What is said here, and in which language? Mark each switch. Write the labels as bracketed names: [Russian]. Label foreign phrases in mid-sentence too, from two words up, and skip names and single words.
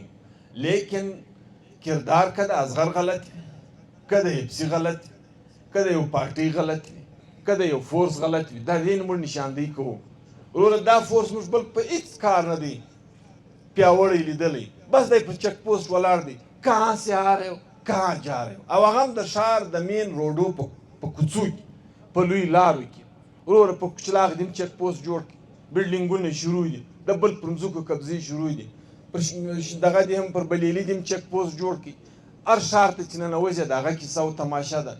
[Pashto] لیکن کردار که د اصغر غلط وي، که د اپسي غلط وي، که د یو پارټۍ غلط وي، که د یو فورس غلط وي، دا دې نه موږ نشاندهي کوو. وروره دا فورس موږ بل په هېڅ کار نه دی پیاوړی لیدلی، بس دی په چک پوسټ ولاړ دی، [Urdu] کہاں سے آ رہے ہو کہاں جا رہے ہو. [Pashto] او هغه هم د ښار د مین روډو په کوڅو کې په لوی لارو کې. وروره په کوچلاغ دې هم چک پوسټ جوړ کړي، بلډینګونه شروع دي، د بل پر ځمکو قبضې شروع دي، پر دغه دې هم پر بلیلي دې هم چک پوسټ جوړ کړي. هر ښار ته چې ننوځې د هغه کیسه او تماشه ده.